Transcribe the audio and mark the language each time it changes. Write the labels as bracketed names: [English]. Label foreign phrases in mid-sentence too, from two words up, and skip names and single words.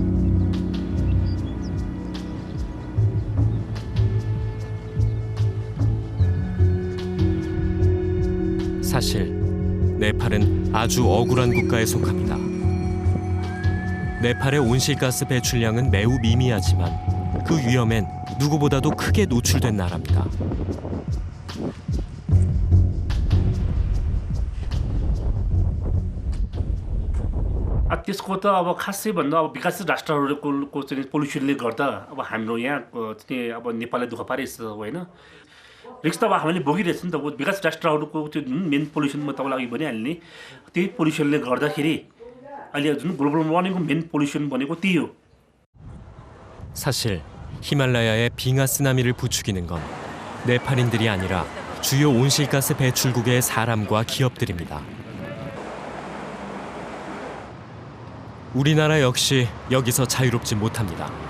[Korean] 사실 네팔은 아주 억울한 국가에 속합니다. 네팔의 온실가스 배출량은 매우 미미하지만 그 위험엔 누구보다도 크게 노출된 나라입니다. [Nepali] त्यसको त अब खासै भन्दा अब विकासशील राष्ट्रहरूको चाहिँ पोल्युसनले गर्दा अब हाम्रो यहाँ चाहिँ अब नेपाललाई दुःख पारिरहेछ होइन रिस्क त अब हामीले भोगिरहेछ नि त विकासशील राष्ट्रहरूको त्यो जुन [English] main pollution [Nepali] म तपाईँलाई अघि भनिहालेँ त्यही पोल्युसनले गर्दाखेरि अहिले जुन [English] global warmingको main pollution [Nepali] भनेको त्यही हो. [Korean] 사실 히말라야의 빙하 쓰나미를 부추기는 건 네팔인들이 아니라 주요 온실가스 배출국의 사람과 기업들입니다. 우리나라 역시 여기서 자유롭지 못합니다.